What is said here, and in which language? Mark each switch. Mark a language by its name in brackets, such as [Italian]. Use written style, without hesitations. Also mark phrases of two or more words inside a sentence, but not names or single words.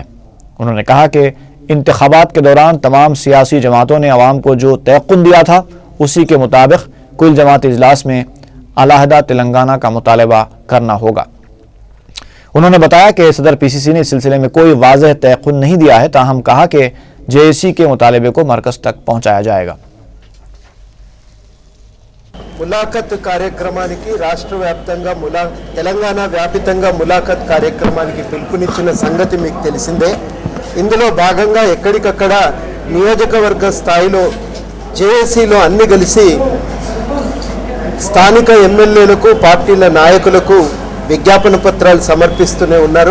[Urdu] انہوں نے کہا کہ انتخابات کے دوران تمام سیاسی جماعتوں نے عوام کو جو تیقن دیا تھا اسی کے مطابق کل جماعتی اجلاس میں علیحدہ تلنگانہ کا مطالبہ کرنا ہوگا۔ انہوں نے بتایا کہ صدر پی سی سی نے اس سلسلے میں کوئی واضح تیقن نہیں دیا ہے، تاہم کہا کہ جے اے سی کے مطالبے کو مرکز تک پہنچایا جائے گا۔ [Telugu] ములాఖత్ కార్యక్రమానికి రాష్ట్ర వ్యాప్తంగా తెలంగాణ వ్యాపితంగా ములాఖత్ కార్యక్రమానికి పిలుపునిచ్చిన సంగతి మీకు తెలిసిందే। ఇందులో భాగంగా ఎక్కడికక్కడ నియోజకవర్గ స్థాయిలో జేఏసీలో అన్ని కలిసి స్థానిక ఎమ్మెల్యేలకు పార్టీల నాయకులకు విజ్ఞాపన పత్రాలు సమర్పిస్తూనే ఉన్నారు।